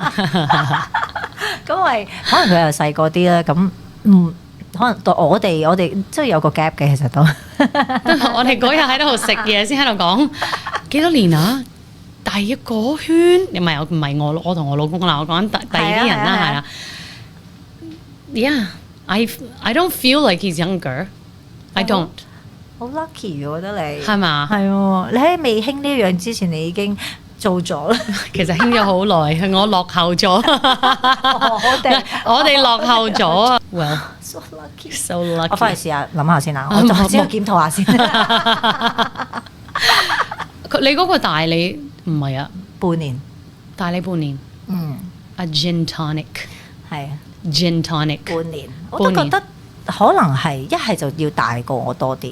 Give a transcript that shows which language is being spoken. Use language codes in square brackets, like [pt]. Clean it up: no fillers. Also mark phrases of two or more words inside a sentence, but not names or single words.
[yue] 咁咪可能佢又細個啲啦，咁可能到我哋即係有個 gap 嘅，其實都。我哋嗰日喺度食嘢先喺度講幾多年啊？第一個圈，唔係我同我老公啦，我講第二啲人啦，係啦。 [en] Yeah, I don't feel like he's younger. I don't. [yue] 好 lucky 我覺得你係嘛？係喎，你喺未興呢樣之前，你已經做咗啦。其實興咗好耐，係我落後咗。我哋落後咗。Well, [en] so lucky. So lucky. [yue] 我翻去試下諗下先啦，我先檢討下先。你嗰個大你唔係啊？半年，大你半年。 [en] A gin tonic [yue] 係啊 [en] ，gin tonic [yue] 半年，我都覺得可能係一係就要大過我多啲。